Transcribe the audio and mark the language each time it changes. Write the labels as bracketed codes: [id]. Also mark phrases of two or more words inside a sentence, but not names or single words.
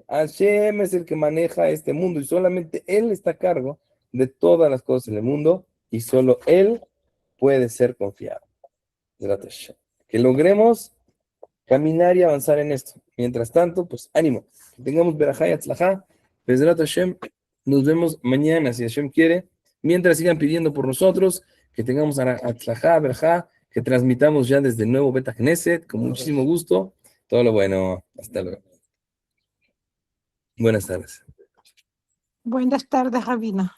[es] Hashem es el que maneja este mundo y solamente Él está a cargo de todas las cosas en el mundo y solo Él puede ser confiado. Que logremos caminar y avanzar en esto. Mientras tanto, pues ánimo. Que tengamos verajá y atzlajá. [he] בעזרת השם. [es] Nos vemos mañana, si Hashem quiere. Mientras sigan pidiendo por nosotros, que tengamos [he] הצלחה, ברכה, [es] que transmitamos ya desde el nuevo [he] בית כנסת, [es] con muchísimo gusto. Todo lo bueno. Hasta luego. Buenas tardes. Buenas tardes, Rabina.